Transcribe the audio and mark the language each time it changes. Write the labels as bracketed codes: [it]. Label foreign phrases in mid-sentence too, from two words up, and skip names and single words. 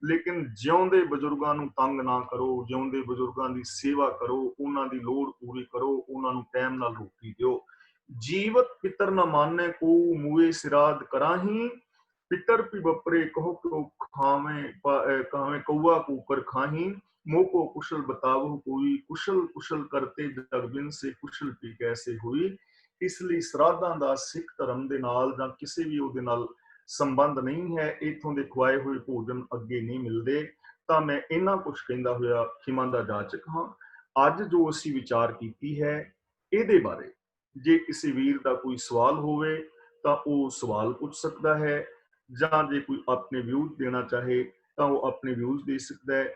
[pa] ਲੇਕਿਨ ਜਿਉਂਦੇ ਬਜ਼ੁਰਗਾਂ ਨੂੰ ਤੰਗ ਨਾ ਕਰੋ, ਜਿਉਂਦੇ ਬਜ਼ੁਰਗਾਂ ਦੀ ਸੇਵਾ ਕਰੋ, ਉਹਨਾਂ ਦੀ ਲੋੜ ਪੂਰੀ ਕਰੋ, ਉਹਨਾਂ ਨੂੰ ਟਾਈਮ ਨਾਲ ਰੋਟੀ ਦਿਓ। ਜੀਵਤ ਪਿਤਰ ਨ ਮਾਨੇ ਕੋ ਮੂਏ ਸਿਰਾਦ ਕਰਾਹੀ, ਪਿਤਰ ਪੀ ਬਪਰੇ ਕਹੋ ਕਿਉ ਖਾਵੇਂ ਕਊਆ ਕੂਕਰ ਖਾਹੀ, ਮੋਹ ਕੋ ਕੁਸ਼ਲ ਬਤਾਵੋ ਕੋਈ, ਕੁਸ਼ਲ ਕੁਸ਼ਲ ਕਰਤੇ ਜਗ ਬਿਨ ਸੇ ਕੁਸ਼ਲ ਪੀ ਕੈਸੇ ਹੁਈ। ਇਸ ਲਈ ਸਰਾਧਾਂ ਦਾ ਸਿੱਖ ਧਰਮ ਦੇ ਨਾਲ ਜਾਂ ਕਿਸੇ ਵੀ ਉਹਦੇ ਨਾਲ ਸੰਬੰਧ ਨਹੀਂ ਹੈ। ਇਥੋਂ ਦੇ ਖਵਾਏ ਹੋਏ ਭੋਜਨ ਅੱਗੇ ਨਹੀਂ ਮਿਲਦੇ। ਤਾਂ ਮੈਂ ਇਹਨਾਂ ਕੁਝ ਕਹਿੰਦਾ ਹੋਇਆ ਖਿਮਾ ਦਾ ਜਾਚਕ ਹਾਂ। ਅੱਜ ਜੋ ਅਸੀਂ ਵਿਚਾਰ ਕੀਤੀ ਹੈ, ਇਹਦੇ ਬਾਰੇ ਜੇ ਕਿਸੇ ਵੀਰ ਦਾ ਕੋਈ ਸਵਾਲ ਹੋਵੇ ਤਾਂ ਉਹ ਸਵਾਲ ਪੁੱਛ ਸਕਦਾ ਹੈ, ਜਾਂ ਜੇ ਕੋਈ ਆਪਣੇ ਵਿਊਜ਼ ਦੇਣਾ ਚਾਹੇ ਤਾਂ ਉਹ ਆਪਣੇ ਵਿਊਜ਼ ਦੇ ਸਕਦਾ ਹੈ।